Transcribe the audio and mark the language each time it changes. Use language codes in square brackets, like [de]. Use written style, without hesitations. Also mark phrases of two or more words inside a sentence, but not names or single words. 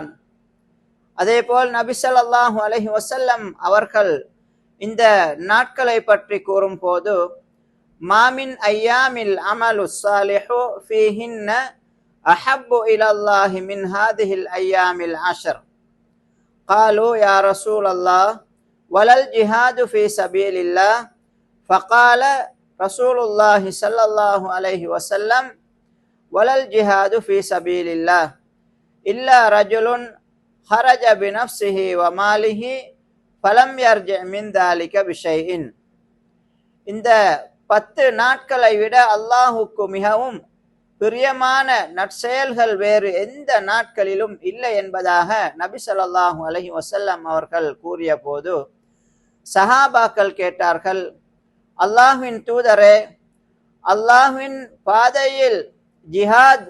[ta] அதேபோல் நபி [ar] صلى الله عليه وسلم [ta] அவர்கள் இந்த நாட்களை பற்றி கூறும் போது [ar] ما من أيام العمل الصالح فيهن أحب إلى الله من هذه الأيام العشر. قالوا يا رسول الله ولا الجهاد في سبيل الله؟ فقال رسول الله صلى الله عليه وسلم ولا الجهاد في سبيل الله إلا رجل خرج بنفسه وماله فلم يرجع من ذلك بشيء. [ta] இந்த 10 நாட்களை விட அல்லாஹுக்கு மிகவும் பிரியமான நற்செயல்கள் வேறு எந்த நாட்களிலும் இல்லை என்பதாக நபி [ar] صلى الله عليه وسلم [ta] அவர்கள் கூறிய போது சஹாபாக்கள் கேட்டார்கள், அல்லாஹ்வின் தூதரே, அல்லாஹ்வின் பாதையில் ஜிஹாத்